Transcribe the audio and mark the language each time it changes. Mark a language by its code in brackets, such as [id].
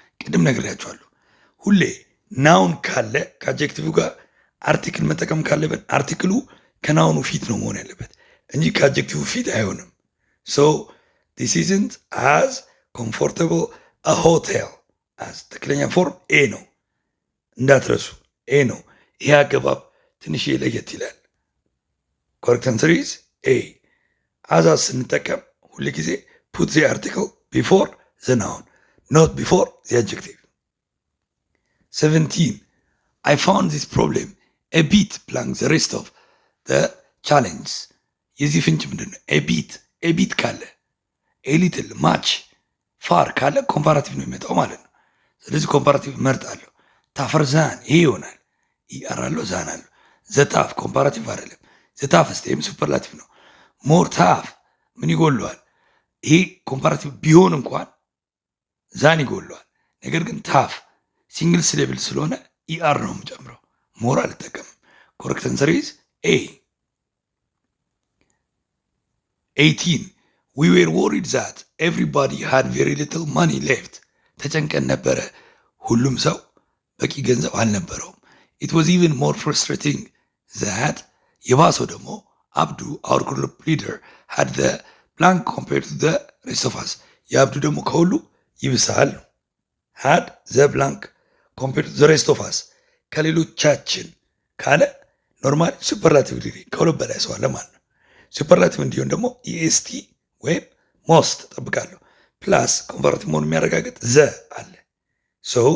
[am] ቅድም ነግሬያቸዋለሁ። ሁሌ ናውን ካለ ከአጀክቲቭ ጋር አርቲክል መጠቀም ካለበት አርቲክሉ ከናውኑ ፊት ነው መሆን ያለበት እንጂ ከአጀክቲቭ ፊት አይሆንም። [en] so this isn't as comfortable a hotel as [am] ትክክለኛ ፎርም ኤ ነው እንዳትረሱ፣ ኤ ነው። ይሄ አገባብ ትንሽ ለየት ይላል። [en] correct answer is A. as [am] ስንጠቀም ሁሉ ጊዜ [en] put the article before the noun not before the adjective. 17 I found this problem a bit blank the rest of the challenge [am] የዚህ ፍንጭ ምንድን ነው? a bit ካለ a little much far ካለ ኮምፓራቲቭ ነው የሚመጣው ማለት ነው። ስለዚህ ኮምፓራቲቭ መርጣለሁ። ታፈር ዛን ይሄ ይሆናል። ይአራለው ዛን አለው። ዘታፍ ኮምፓራቲቭ አይደለም። ዘታፍ ስቴም ሱፐርላቲቭ ነው። ሞር ታፍ ምን ይጎለዋል? ይሄ ኮምፓራቲቭ ቢሆን እንኳን ዛን ይጎለዋል። ነገር ግን ታፍ ሲንግል ሲሌብል ስለሆነ ኢአር ነው የምጨምረው። ሞር አልጠቀምም። [en] ኮሬክት አንሰር ኢዝ ኤ። 18 we were worried that everybody had very little money left. [am] ተጨንቀን ነበረ፣ ሁሉም ሰው በቂ ገንዘብ አልነበረውም። [en] it was even more frustrating that [am] የባሰው ደግሞ [en] አብዱ our group leader had the blank compared to the rest of us. [am] የአብዱ ደግሞ ከሁሉ ይብሳል ነው። [en] had the blank compared to the rest of us [am] ከሌሎቻችን ካለ ኖርማሊ ሱፐርላቲቭ ዲግሪ ከሁለት በላይ ሰው አለ ማለት ነው። ሱፐርላቲቭ እንዲሆን ደግሞ ኢኤስቲ ወይም ሞስት ጠብቃለሁ ፕላስ ኮምፓራቲቭ መሆኑ የሚያረጋግጥ ዘ አለ። ሶ